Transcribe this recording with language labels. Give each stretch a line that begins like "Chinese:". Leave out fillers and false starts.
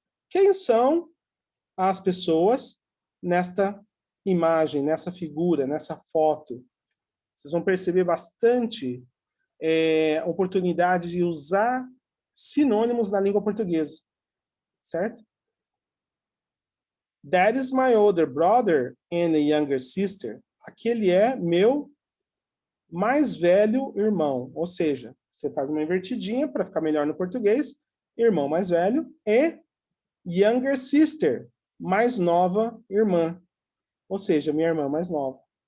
Portuguese: Quem são as pessoas nesta imagem, nessa figura, nessa foto? Vocês vão perceber bastante oportunidade de usar sinônimos na língua portuguesa, certo?
English: That is my older brother and a younger sister.
Portuguese: Aquele é meu mais velho irmão, ou seja, você faz uma invertidinha para ficar melhor no português, irmão mais velho, e
English: younger sister,
Portuguese: mais nova irmã, ou seja, minha irmã mais nova.